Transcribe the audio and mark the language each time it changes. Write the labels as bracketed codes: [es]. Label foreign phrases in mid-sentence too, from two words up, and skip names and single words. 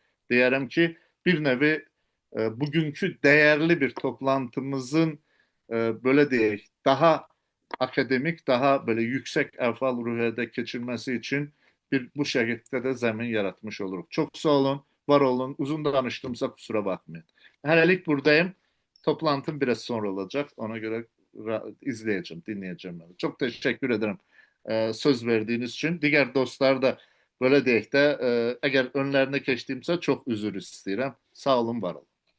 [tr] Diyelim ki bir nevi bugünkü değerli bir toplantımızın böyle değil daha akademik, daha böyle yüksek efal ruhiyede geçirmesi için bu şekilde de zemin yaratmış oluruz. Çok sağ olun, var olun. Uzun danıştığımsa kusura bakmayın. [az] Hələlik buradayım. [tr] Toplantım biraz sonra olacak. Ona göre izleyeceğim, dinleyeceğim. Çok teşekkür ederim söz verdiğiniz için. Diğer dostlar [az] da böyle deyək də, əgər önlerine keçdiyimsə çok üzür istəyirəm. Sağ olun, var olun.